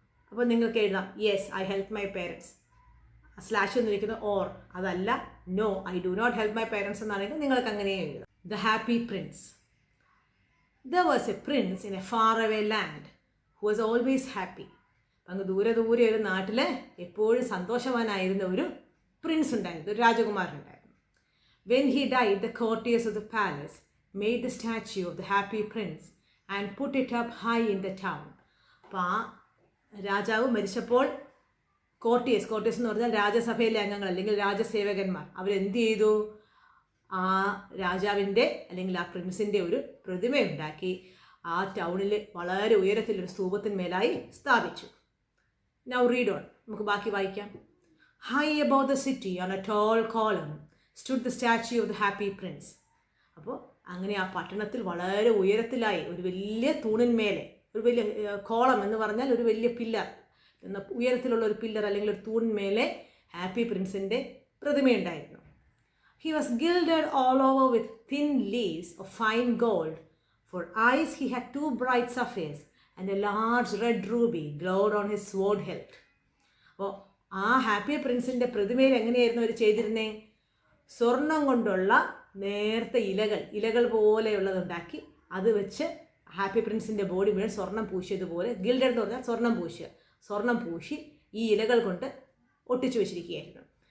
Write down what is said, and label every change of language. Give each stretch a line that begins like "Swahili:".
Malayalam: അപ്പോൾ നിങ്ങൾക്ക് എഴുതാം
English: Yes I help my parents. Slash
Malayalam: എന്നിരിക്കുന്നത്
English: or,
Malayalam: അതല്ല
English: no I do not help my parents
Malayalam: എന്നാണെങ്കിൽ നിങ്ങൾക്ക് അങ്ങനെ എഴുതാം.
English: The happy prince. There was a prince in a far away land who was always happy.
Malayalam: അങ്ങ് ദൂരെ ഒരു നാട്ടിൽ എപ്പോഴും സന്തോഷവാനായിരുന്ന ഒരു പ്രിൻസ് ഉണ്ടായിരുന്നു, ഒരു രാജകുമാരനുണ്ടായിരുന്നു.
English: When he died the courtiers of the palace made the statue of the happy prince and put it up high in the town.
Malayalam: അപ്പോൾ ആ രാജാവ് മരിച്ചപ്പോൾ കോർട്ടിയേഴ്സ് എന്ന് പറഞ്ഞാൽ രാജസഭയിലെ അംഗങ്ങൾ അല്ലെങ്കിൽ രാജസേവകന്മാർ അവരെന്ത് ചെയ്തു? ആ രാജാവിൻ്റെ അല്ലെങ്കിൽ ആ പ്രിൻസിൻ്റെ ഒരു പ്രതിമയുണ്ടാക്കി ആ ടൗണിൽ വളരെ ഉയരത്തിലൊരു സ്തൂപത്തിന്മേലായി സ്ഥാപിച്ചു.
English: Now read on.
Malayalam: നമുക്ക് ബാക്കി വായിക്കാം.
English: High above the city on a tall column stood the statue of the happy prince.
Malayalam: അപ്പോൾ അങ്ങനെ ആ പട്ടണത്തിൽ വളരെ ഉയരത്തിലായി ഒരു വലിയ തൂണിന്മേലെ, ഒരു വലിയ കോളം എന്ന് പറഞ്ഞാൽ ഒരു വലിയ പില്ലർ, ഉയരത്തിലുള്ള ഒരു പില്ലർ അല്ലെങ്കിൽ ഒരു തൂണിന്മേലെ happy പ്രിൻസിൻ്റെ പ്രതിമയുണ്ടായിരുന്നു.
English: He was gilded all over with thin leaves of fine gold. For eyes he had 2 bright sapphires and a large red ruby glowed on his sword hilt.
Malayalam: അപ്പോൾ ആ ഹാപ്പി പ്രിൻസിൻ്റെ പ്രതിമയിൽ എങ്ങനെയായിരുന്നു അവർ ചെയ്തിരുന്നേ? സ്വർണം കൊണ്ടുള്ള നേർത്ത ഇലകൾ പോലെയുള്ളതുണ്ടാക്കി അത് വെച്ച് ഹാപ്പി പ്രിൻസിൻ്റെ ബോഡി മുഴുവൻ സ്വർണം പൂശിയതുപോലെ, ഗിൽഡഡ് എന്ന് പറഞ്ഞാൽ സ്വർണം പൂശി ഈ ഇലകൾ കൊണ്ട് ഒട്ടിച്ചു വെച്ചിരിക്കുകയായിരുന്നു.